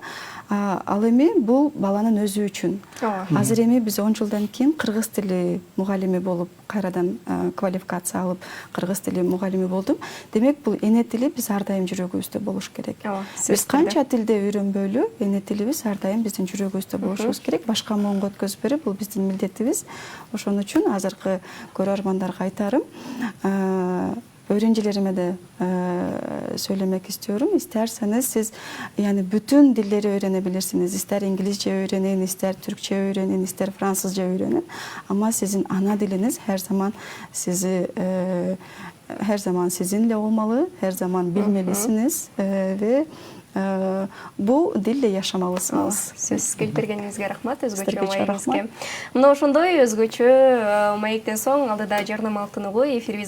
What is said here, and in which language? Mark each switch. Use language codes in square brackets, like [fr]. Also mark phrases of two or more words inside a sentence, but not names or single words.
[ky] Ал эми бул баланын өзү үчүн. Азыр эми биз 10 жылдан кийин кыргыз тили мугалими болуп кайрадан квалификация алып кыргыз тили мугалими болдум. Демек бул эне тили биз ар дайым жүрөгүбүздө болуш керек. Биз канча тилде үйрөнбөйлү, эне тилибиз ар дайым биздин жүрөгүбүздө болушубуз керек. Башка моңго өткөзбөй бул биздин милдетибиз. Ошон үчүн азыркы көрөрмандарга айтарым, [tr] öğrencilerime de söylemek istiyorum. İsterseniz siz yani bütün dilleri öğrenebilirsiniz. İster İngilizce öğrenin, ister Türkçe öğrenin, ister Fransızca öğrenin. Ama sizin ana diliniz her zaman sizinle olmalı, her zaman bilmelisiniz ve bu dille yaşamalısınız. [ky] Söz келтиргениңизге рахмат, өзгөчө маегибизге. Мына ошондой өзгөчө маектен соң алдыда жарнама алтыны эфирибиз